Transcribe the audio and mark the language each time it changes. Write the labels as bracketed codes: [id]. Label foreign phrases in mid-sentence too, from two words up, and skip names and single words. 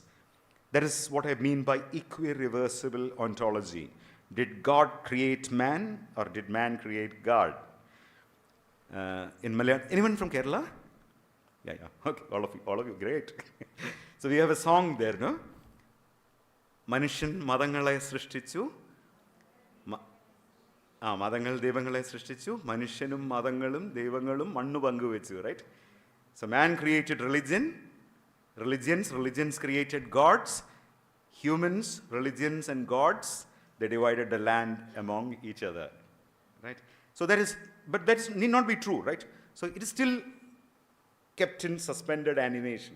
[en] That is what I mean by equi-reversible ontology. Did God create man, or did man create God? In Malayalam, anyone from Kerala? Yeah. Okay, all of you, great. So we have a song there, no? [ml] മനുഷ്യൻ മതങ്ങളെ സൃഷ്ടിച്ചു. മതങ്ങൾ ദൈവങ്ങളെ സൃഷ്ടിച്ചു, മനുഷ്യനും മതങ്ങളും ദൈവങ്ങളും മണ്ണ് പങ്കുവെച്ചു, [en] right? So man created religions created gods, humans, religions and gods, they divided the land among each other, right? So but that need not be true, right? So it is still kept in suspended animation.